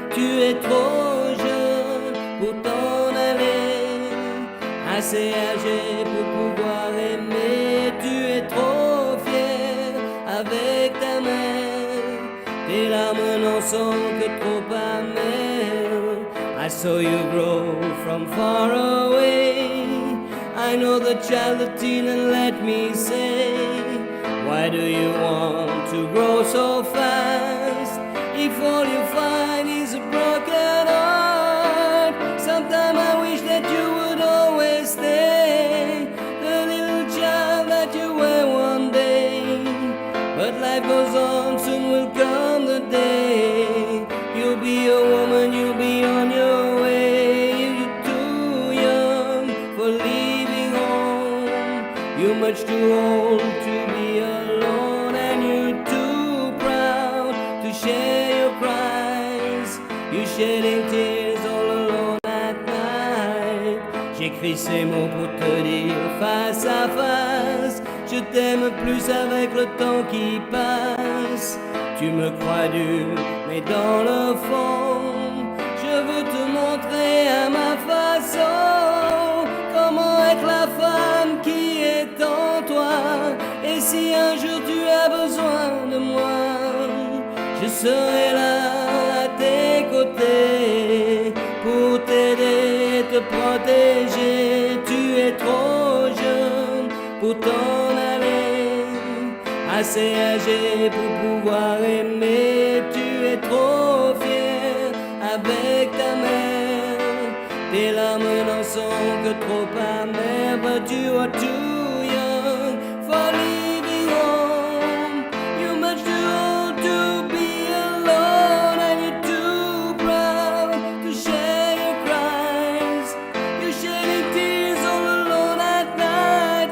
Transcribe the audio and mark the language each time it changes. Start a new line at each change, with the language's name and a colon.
French: Tu es trop jeune pour t'en aller, assez âgé pour pouvoir aimer. Tu es trop fier avec ta mère, tes larmes n'en sont que trop amères.
English: I saw you grow from far away. I know the child, the teen, and let me say, why do you want to grow so fast? If all you find is a broken heart, sometime I wish that you would always stay the little child that you were one day. But life goes on, soon will come the day you'll be a woman, you'll be on your way. You're too young for leaving home, you're much too old to be alone, and you're too proud to share your cries. You're shedding tears all alone at night.
French: J'écris ces mots pour te dire face à face, je t'aime plus avec le temps qui passe. Tu me crois dur, mais dans le fond, je veux te montrer à ma façon comment être la femme qui est en toi. Et si un jour tu as besoin de moi, je serai là à tes côtés pour t'aider, te protéger. Tu es trop jeune pour t'en aller, assez âgé pour pouvoir aimer. Tu es trop fier avec ta mère, tes larmes n'en sont que trop amères.
English: But you are too young for leaving home, you're much too old to be alone, and you're too proud to share your cries. You're shedding tears all alone at night.